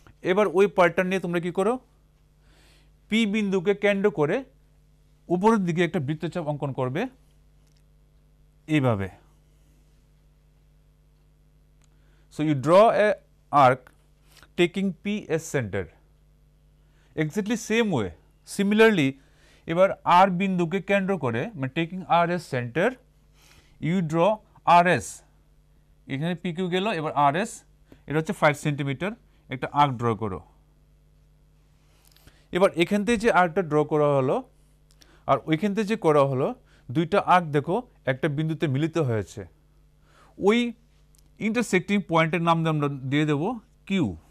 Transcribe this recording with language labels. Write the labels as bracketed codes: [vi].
[bn] এবার ওই পার্টটা নিয়ে তোমরা কি করো, পি বিন্দুকে কেন্দ্র করে উপরের দিকে একটা বৃত্তচাপ অঙ্কন করবে এইভাবে। [en] So you draw a arc taking P as center. Exactly same way. Similarly, [bn] এবার R বিন্দুকে কেন্দ্র করে মানে [en] taking R as center, you draw RS. [bn] এখানে PQ গেল, এবার RS এটা হচ্ছে 5 সেন্টিমিটার, একটা আর্ক ড্র করো। এবার এখান থেকে যে আর্কটা ড্র করা হলো আর ওইখান থেকে যে করা হলো, দুইটা আর্ক দেখো একটা বিন্দুতে মিলিত হয়েছে। ওই ইন্টারসেক্টিং পয়েন্টের নাম আমরা দিয়ে দেব কিউ।